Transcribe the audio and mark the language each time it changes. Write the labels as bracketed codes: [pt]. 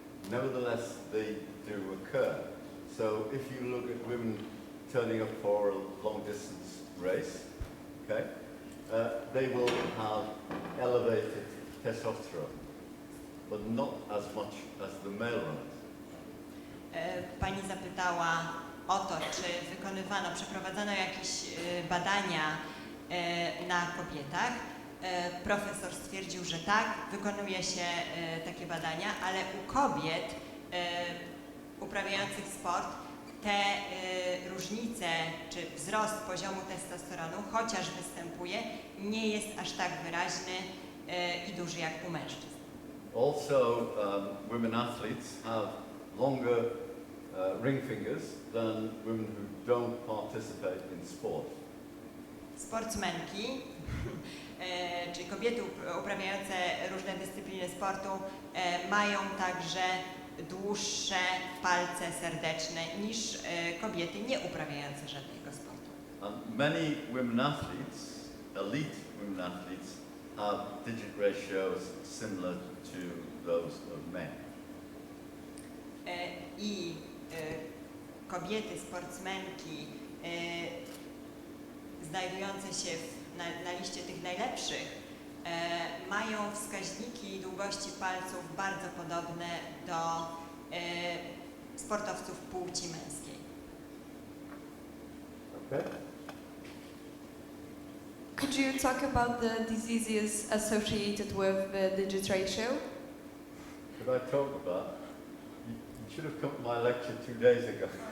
[en] Nevertheless, they do occur. So if you look at women turning up for a long-distance race, okay, they will have elevated testosterone, but not as much as the male runners. [pl] Pani zapytała o to, czy przeprowadzono jakieś badania na kobietach. Profesor stwierdził, że tak, wykonuje się takie badania, ale u kobiet uprawiających sport te różnice, czy wzrost poziomu testosteronu, chociaż występuje, nie jest aż tak wyraźny i duży jak u mężczyzn. [en] Also, women athletes have longer ring fingers than women who don't participate in sport. [pl] Sportsmenki, czyli kobiety uprawiające różne dyscypliny sportu, mają także dłuższe palce serdeczne niż kobiety nie uprawiające żadnego sportu. [en] And many women athletes, elite women athletes, have digit ratios similar to those of men. [pl] I kobiety, sportsmenki znajdujące się na liście tych najlepszych mają wskaźniki długości palców bardzo podobne do sportowców płci męskiej. [en] Okay. Could you talk about the diseases associated with the digit ratio? Could I talk about? You should have come to my lecture 2 days ago.